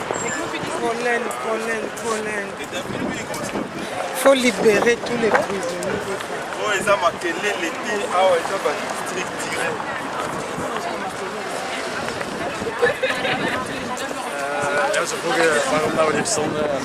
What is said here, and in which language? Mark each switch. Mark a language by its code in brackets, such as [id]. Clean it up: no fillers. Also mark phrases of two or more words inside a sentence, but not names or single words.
[fr] Pollen. Il faut libérer tous les prisonniers. oh, ils ont marqué l'été, ah ouais, ils ont marqué district direct. [nl] Ja, ze vroegen waarom we hier stonden.